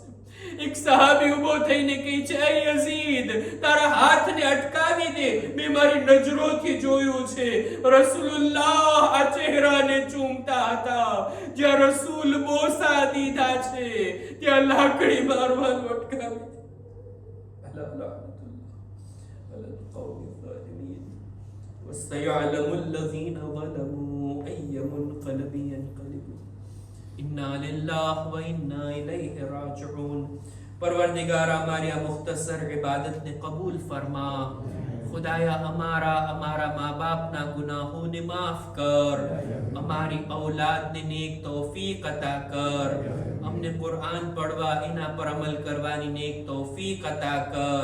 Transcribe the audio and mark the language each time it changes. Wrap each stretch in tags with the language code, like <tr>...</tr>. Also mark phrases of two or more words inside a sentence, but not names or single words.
<gu>એક સહાબી ઉભો થઈને કહે છે, એ યઝીદ, તારા હાથને અટકાવી દે, મેં મારી નજરોથી જોયું છે રસૂલુલ્લાહ આ ચહેરાને ચૂમતા હતા. જ્યાં રસૂલ બોસા દીધા છે ત્યાં લાકડી મારવાનું અટકાવી દે.</gu> <ar>وَسَيَعْلَمُ الَّذِينَ ظَلَمُوا أَيَّ مُنْقَلَبٍ يَنْقَلِبُونَ إنا لله وإنا إليه راجعون.</ar> <gu>પરવરદિગાર હમારી આ મુખ્તસર ઇબાદત ને કબૂલ ફરમા. ખુદાયા હમારા માઁ બાપ ના ગુનાહોં ને માફ કર, હમારી ઔલાદ ને નેક તૌફીક અતા કર, હમને કુરાન પઢવા ઇના પર અમલ કરવાની નેક તૌફીક અતા કર.</gu>